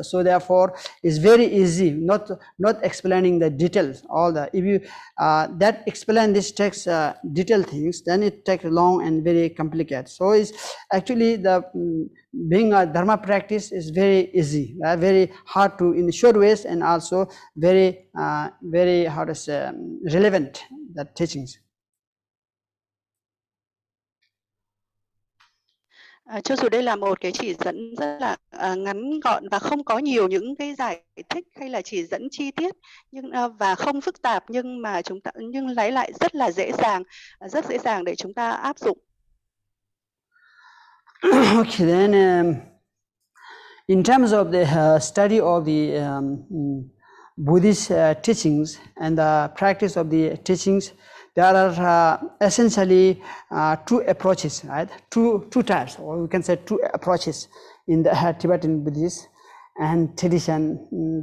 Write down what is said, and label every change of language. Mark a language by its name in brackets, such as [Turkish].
[English] So therefore it's very easy, not explaining the details, all the, if you that explain this text detailed things, then it takes long and very complicated. So it's actually the being a dharma practice is very easy, very hard to in short ways, and also very how to say relevant the teachings. [Vietnamese] Cho dù đây là một cái chỉ dẫn rất là ngắn gọn và không có nhiều những cái giải thích hay là chỉ dẫn chi tiết nhưng và không phức tạp, nhưng mà nhưng lấy lại rất là dễ dàng để chúng ta áp dụng. [English] Okay, then in terms of the study of the Buddhist teachings and the practice of the teachings, there are essentially two approaches, right? Two types, or we can say two approaches in the Tibetan Buddhist and tradition.